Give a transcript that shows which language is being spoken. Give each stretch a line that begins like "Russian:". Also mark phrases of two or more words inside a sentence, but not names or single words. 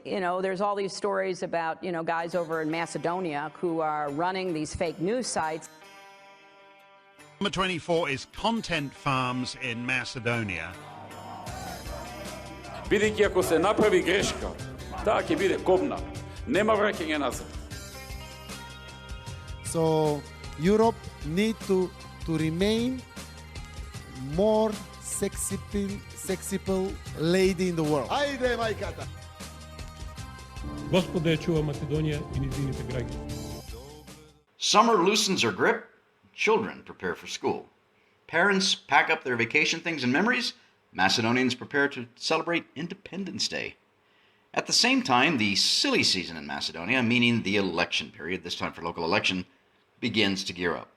English: there's all these stories about, guys over in Macedonia who are running these fake news sites. Number 24 is Content Farms in Macedonia.
Macedonian: Бидејќи ако се направи грешка, таа ќе биде кобна. Нема враќање назад.
English: So Europe need to remain more sexy lady in the world.
Macedonian: Ajde, majkата! Господа ја чува Македонија и низините граѓани.
English: Summer loosens her grip. Children prepare for school. Parents pack up their vacation things and memories. Macedonians prepare to celebrate Independence Day. At the same time, the silly season in Macedonia, meaning the election period, this time for local election, begins to gear up.